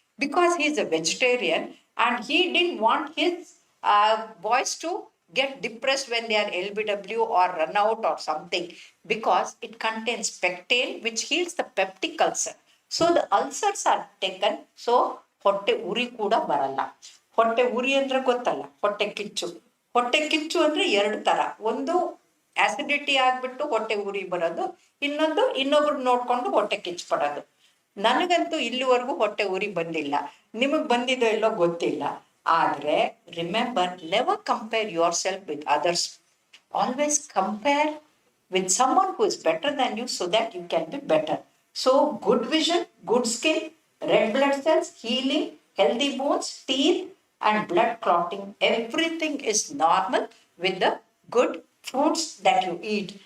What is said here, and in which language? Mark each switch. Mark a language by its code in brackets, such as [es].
[en] Because he is a vegetarian and he didn't want his boys to get depressed when they are LBW or run out or something, because it contains pectin, which heals the peptic ulcer. So the ulcers are taken, so [kn] ಹೊಟ್ಟೆ ಉರಿ ಕೂಡ ಬರಲ್ಲ. ಹೊಟ್ಟೆ ಉರಿ ಅಂದ್ರೆ ಗೊತ್ತಲ್ಲ, ಹೊಟ್ಟೆ ಕಿಚ್ಚು. ಹೊಟ್ಟೆ ಕಿಚ್ಚು ಅಂದ್ರೆ ಎರಡು ತರ. ಒಂದು ಆಸಿಡಿಟಿ ಆಗ್ಬಿಟ್ಟು ಹೊಟ್ಟೆ ಉರಿ ಬರೋದು, ಇನ್ನೊಂದು ಇನ್ನೊಬ್ರು ನೋಡ್ಕೊಂಡು ಹೊಟ್ಟೆ ಕಿಚ್ಚು ಪಡೋದು. ನನಗಂತೂ ಇಲ್ಲಿವರೆಗೂ ಹೊಟ್ಟೆ ಉರಿ ಬಂದಿಲ್ಲ, ನಿಮಗ್ ಬಂದಿದೋ ಇಲ್ಲೋ ಗೊತ್ತಿಲ್ಲ. ಆದ್ರೆ [en] Remember, never compare yourself with others. Always compare with someone who is better than you, so that you can be better. So good vision, good skin, red blood cells, healing, healthy bones, teeth and blood clotting, everything is normal with the good fruits that you eat.